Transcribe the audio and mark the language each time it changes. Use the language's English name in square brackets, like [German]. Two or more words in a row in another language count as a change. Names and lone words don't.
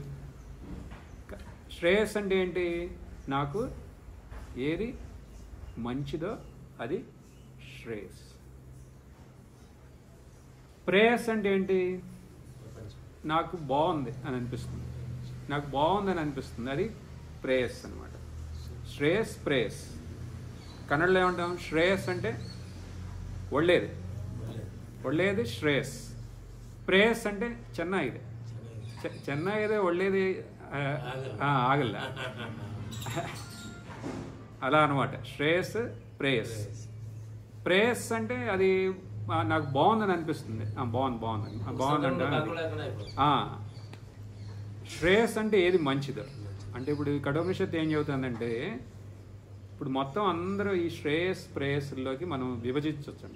[Telugu] శ్రేయస్ అంటే ఏంటి, నాకు ఏది మంచిదో అది శ్రేయస్. ప్రేయస్ అంటే ఏంటి, నాకు బాగుంది అని అనిపిస్తుంది, అది ప్రేయస్ అనమాట. శ్రేయస్ ప్రేయస్. కన్నడలో ఏమంటాం, శ్రేయస్ అంటే [Kannada] ಒಳ್ಳೇದು ಶ್ರೇಯಸ್. ಪ್ರೇಯಸ್ అంటే ಚೆನ್ನಾಗಿದೆ, ಚೆನ್ನಾಗಿದೆ, ಒಳ್ಳೇది ಆಗಲ್ಲ, [Telugu] అలా అనమాట. శ్రేయస్ ప్రేయస్. ప్రేయస్ అంటే అది నాకు బాగుందని అనిపిస్తుంది, బాగుందంట. శ్రేయస్ అంటే ఏది మంచిదో. అంటే ఇప్పుడు కఠోపనిషత్తు ఏం చెబుతుందంటే, ఇప్పుడు మొత్తం అందరూ ఈ శ్రేయస్ ప్రేయస్లోకి మనం విభజించవచ్చంట.